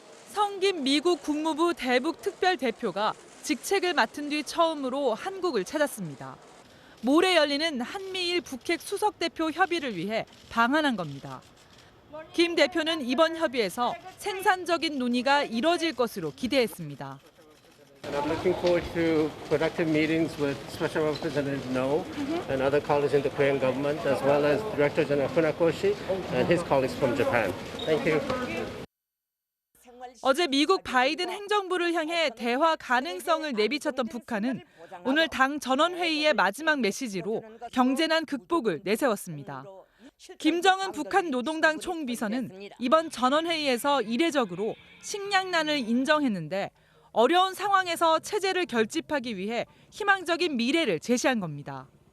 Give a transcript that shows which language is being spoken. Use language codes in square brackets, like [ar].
[ko] 성김 미국 국무부 대북 특별대표가 직책을 맡은 뒤 처음으로 한국을 찾았습니다. 모레 열리는 한미일 북핵 수석대표 협의를 위해 방한한 겁니다. 김 대표는 이번 협의에서 생산적인 논의가 이뤄질 것으로 기대했습니다. [en] I'm looking forward to productive meetings with Special Representative No and other colleagues in the Korean government, as well as Director General Funakoshi and his colleagues from Japan. Thank you. [ko] 어제 미국 바이든 행정부를 향해 대화 가능성을 내비쳤던 북한은 오늘 당 전원회의의 마지막 메시지로 경제난 극복을 내세웠습니다. 김정은 북한 노동당 총비서는 이번 전원회의에서 이례적으로 식량난을 인정했는데 어려운 상황에서 체제를 결집하기 위해 희망적인 미래를 제시한 겁니다.